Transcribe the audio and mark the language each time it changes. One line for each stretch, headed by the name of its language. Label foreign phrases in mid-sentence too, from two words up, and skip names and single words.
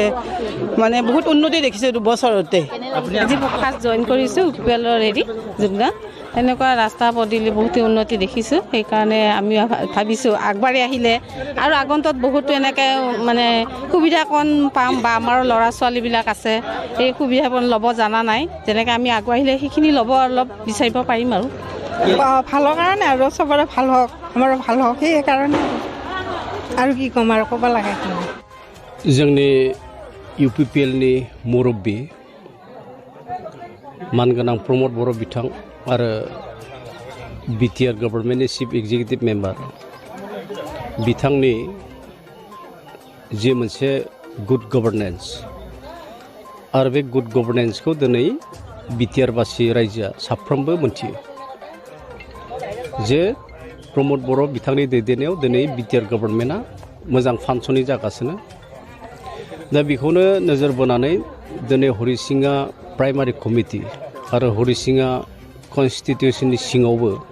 Assamese: মানে বহুত উন্নতি দেখিছোঁ 2 বছৰতে আজি
English: first join
Assamese: কৰিছোঁ উপলৰ যোগদান এনেকুৱা ৰাস্তা পদূলি বহুত উন্নতি দেখিছোঁ সেইকাৰণে আমি ভাবিছোঁ আগবাঢ়ি আহিলে আৰু আগন্তত বহুতো এনেকৈ মানে সুবিধা কণ পাম বা আমাৰ ল'ৰা ছোৱালীবিলাক আছে এই সুবিধাবোৰ ল'ব জানা নাই যেনেকৈ আমি আগুৱাইলে সেইখিনি ল'ব অলপ বিচাৰিব পাৰিম আৰু ভালৰ কাৰণে আৰু চবৰে ভাল হওক আমাৰো ভাল হওক সেইকাৰণে আৰু কি ক'ম আৰু ক'ব লাগে
Bodo: जोंनि UPPLनि मुरब्बी मानगोनां प्रमद बर' बिथां आरो BTR गभर्नमेन्टनि
English: chief executive member
Bodo: बिथांनि जे मोनसे
English: good governance
Bodo: आरो बे
English: good governance
Bodo: दिनै BTR बासि रायजोआ साफ्रोमबो मोनथियो जे प्रमद बर' बिथांनि दैदेननायाव दिनै BTR गभर्नमेन्टआ मोजां फांसनिं जागासिनो दा बेखौनो नोजोर बोनानै दिनै हरिसिङा
English: primary committee
Bodo: आरो हरिसिङा कन्स्टिटिउसननि सिङावबो